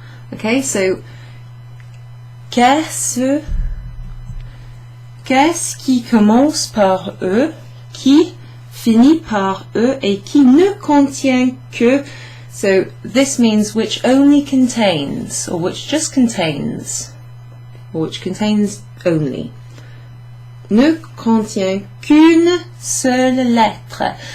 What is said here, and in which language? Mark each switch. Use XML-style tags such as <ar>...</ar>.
<en>Okay, so</en> <fr>qu'est-ce qui commence par e, qui finit par e, et qui ne contient que.</fr> <en>So this means which only contains, or which just contains, or which contains only.</en> <fr>Ne contient qu'une seule lettre.</fr>